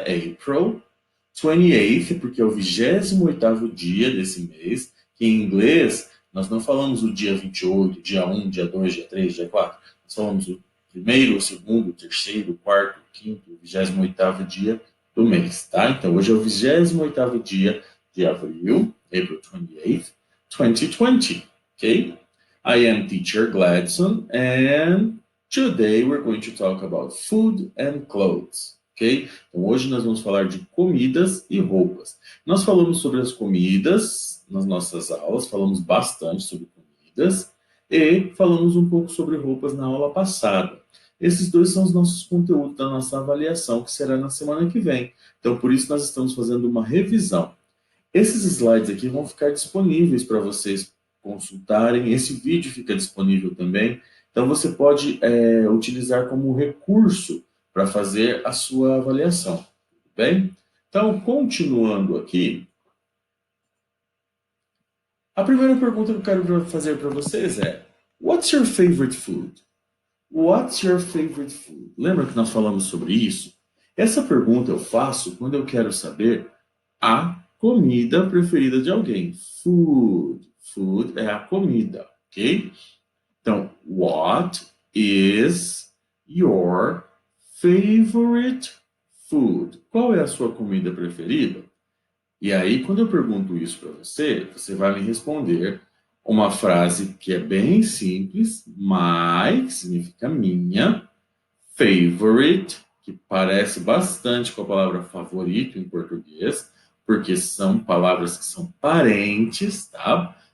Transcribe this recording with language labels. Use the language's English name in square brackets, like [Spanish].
[Portuguese] April 28th, porque é o 28º dia desse mês, que em inglês nós não falamos o dia 28, dia 1, dia 2, dia 3, dia 4. Nós falamos o primeiro, o segundo, o terceiro, o quarto, o quinto, o 28º dia do mês, tá? Então hoje é o 28º dia de abril, April 28th, 2020, ok? [English] I am teacher Gladson and today we're going to talk about food and clothes, ok? [Portuguese] Então hoje nós vamos falar de comidas e roupas. Nós falamos sobre as comidas nas nossas aulas, falamos bastante sobre comidas e falamos um pouco sobre roupas na aula passada. Esses dois são os nossos conteúdos da nossa avaliação, que será na semana que vem. Então, por isso, nós estamos fazendo uma revisão. Esses slides aqui vão ficar disponíveis para vocês consultarem. Esse vídeo fica disponível também. Então, você pode utilizar como recurso para fazer a sua avaliação. Tudo bem? Então, continuando aqui, a primeira pergunta que eu quero fazer para vocês é: [English] What's your favorite food? What's your favorite food? [Portuguese] Lembra que nós falamos sobre isso? Essa pergunta eu faço quando eu quero saber a comida preferida de alguém. Food. Food é a comida, ok? [English] Então, what is your favorite food? [Portuguese] Qual é a sua comida preferida? E aí, quando eu pergunto isso para você, você vai me responder uma frase que é bem simples, my, que significa minha, favorite, que parece bastante com a palavra favorito em português, porque são palavras que são parentes, tá?